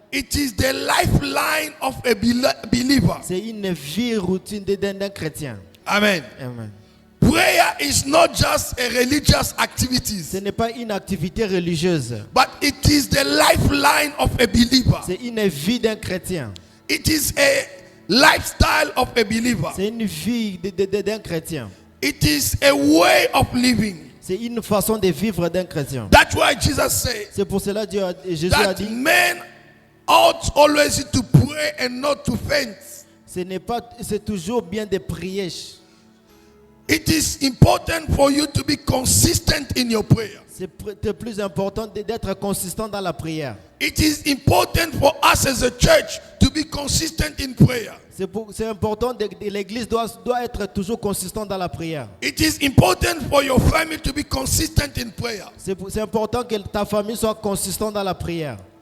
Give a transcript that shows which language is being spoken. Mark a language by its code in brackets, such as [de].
[en] it is the lifeline of a believer. [fr] c'est une vie routine d'un chrétien. Amen. Amen. [en] Prayer is not just a religious [fr] Ce [en] activity, [fr] n'est pas une activité religieuse. [en] but it is the lifeline of a believer. [fr] C'est une vie d'un chrétien. [en] It is a lifestyle of a believer. [fr] C'est une vie d'un chrétien. [en] It is a way of living. [fr] C'est une façon de vivre d'un chrétien. [en] That's why Jesus said [fr] C'est pour cela que Jésus a [en] that [fr] dit, [en] men ought always to pray and not to faint. [fr] c'est toujours bien de prier. [en] It is important for you to be consistent in your prayer. [fr] C'est plus important d'être consistant dans la prière. [en] It is important for us as a church to be consistent in prayer. [fr] C'est important, l'église doit être toujours consistant dans la prière. [en] It is important for your family to be consistent in prayer. [fr] C'est important que ta famille soit consistante dans la prière.